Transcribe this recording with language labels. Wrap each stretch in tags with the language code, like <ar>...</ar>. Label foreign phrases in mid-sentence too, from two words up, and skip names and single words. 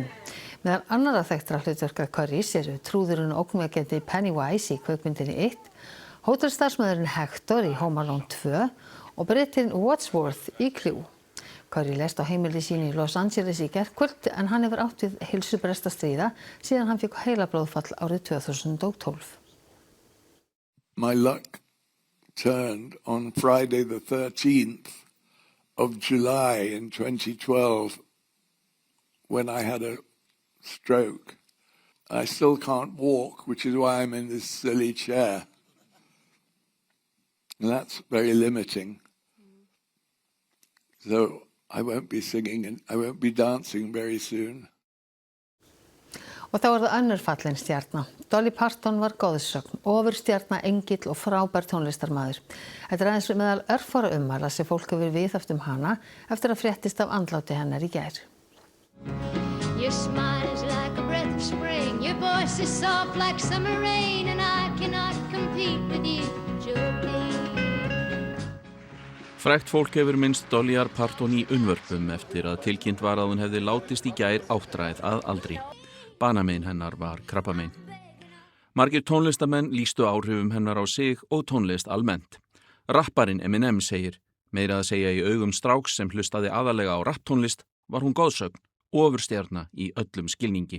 <is>Meðal annarra þekktra hlutverka Currys eru trúðurinn og ógnvekjandi Pennywise í kvikmyndinni 1, hótelstarfsmaðurinn Hector í Home Alone 2 og Britinn Wadsworth í Clue. Curry lést á heimili sínu í Los Angeles í gærkvöld en hann hefur átt við heilsubrest að stríða síðan hann fékk heilablóðfall árið 2012.</is> <en>My luck turned on Friday the 13th of July in 2012 when I had a stroke. I still can't walk, which is why I'm in this silly chair. And that's very limiting. So I won't be singing and I won't be dancing very soon.</en> <is>Og þá það önnur fallin stjarna. Dolly Parton var goðsögn, ofurstjarna, engill og frábær tónlistarmaður. Þetta aðeins meðal örfára ummæla sem fólk hefur viðhaft hana eftir að fréttist af andláti hennar í gær.</is> <en>Your smile is like a breath of spring. Your voice is soft like summer rain, and I cannot compete with you, Jolene.</en> <is>Frægt fólk hefur minnst Dollyar Parton í unnvörpum eftir að tilkynnt var að hún hefði látist í gær 8 að aldri. Banamein hennar var krabbamein. Margir tónlistamenn lýstu áhrifum hennar á sig og tónlist almennt. Rapparinn Eminem segir, meira að segja í augum stráks sem hlustaði aðalega á rapptónlist, var hún goðsögn, ofurstjarna í öllum skilningi.</is>